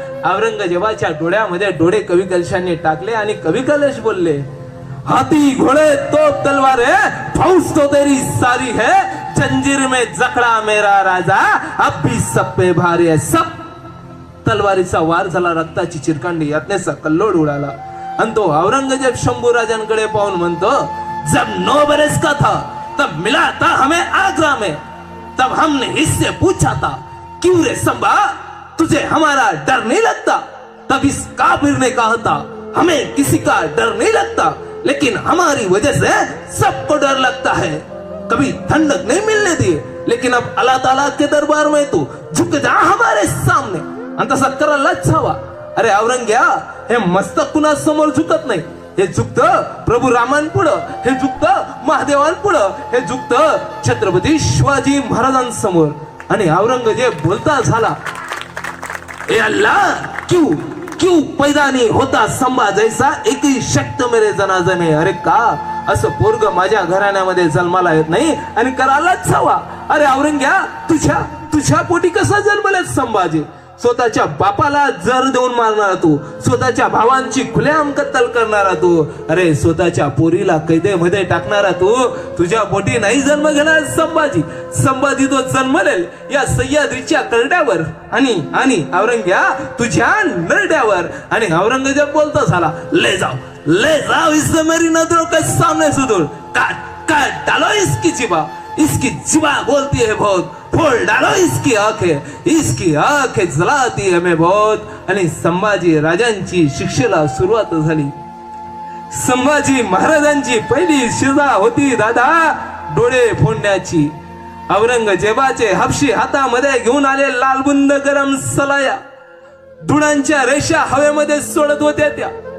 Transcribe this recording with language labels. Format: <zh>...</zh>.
<mr>औरंगजेबाच्या डोळ्यामध्ये डोळे कवी कलशांनी टाकले आणि कवी कलश बोलले,</mr> <hi>हाथी घोड़े तोप तलवार है, फौज तो तेरी सारी है, जंजीर में जकड़ा मेरा राजा, अब भी सब पे भारी है सब.</hi> <mr>तलवारीचा वार झाला, रक्ताची चिरकांडी, यातनेचा कल्लोळ उडाला. आणि तो औरंगजेब शंभू राजांकडे पाहून म्हणतो,</mr> <hi>जब 9 बरस का था तब मिला था हमें आगरा में, तब हमने इससे पूछा था, क्यों रे संभा तुझे हमारा डर नहीं लगता? तब इस काफिर ने कहा था, हमें किसी का डर नहीं लगता, लेकिन हमारी वजह से सबको डर लगता है. कभी ठंडक नहीं मिलने दी, लेकिन अब अल्लाह ताला के दरबार में तू झुक जा हमारे सामने.</hi> <mr>आणि तसा करायलाच हवा. अरे औरंग्या, हे मस्तक कुणा समोर झुकत नाही, हे झुकतं प्रभू रामांपुढं, हे झुकतं महादेवांपुढं, हे झुकतं छत्रपती शिवाजी महाराजांसमोर. आणि औरंगजेब बोलता झाला,</mr> <hi>ए अल्लाह, क्यों पैदा नहीं होता संभा जैसा, एक ही शक्त मेरे जनाजने.</hi> <mr>अरे का असं पोरग माझ्या घराण्यामध्ये जन्माला येत नाही आणि करायलाच हवा. अरे औरंग्या, तुझ्या पोटी कसा जन्मलाय संभाजी? स्वतःच्या बापाला जर देऊन मारणारा तू, स्वतःच्या भावांची खुलेआम कत्तल करणारा तू, अरे स्वतःच्या पोरीला कैदेमध्ये टाकणारा तू, तुझ्या पोटी नाही जन्म घेणार संभाजी. संभाजी तो जन्मलेल या सह्याद्रीच्या करड्यावर आणि औरंग्या तुझ्या नरड्यावर. आणि औरंगजेब बोलतो झाला,</mr> <hi>ले जाओ इससे मेरी नजरों के सामने से दूर, काट डालो इसकी जिबा बोलती है बहुत, फोड़ डालो इसकी आंखें जलाती है मैं बहुत.</hi> <mr>आणि संभाजी राजांची शिक्षेला सुरुवात झाली. संभाजी महाराजांची पहिली शिजा होती दादा डोळे फोडण्याची. औरंगजेबाचे हबशी हातामध्ये घेऊन आले लालबुंद गरम सलाया, धुळांच्या रेषा हवेमध्ये सोडत होत्या त्या.</mr>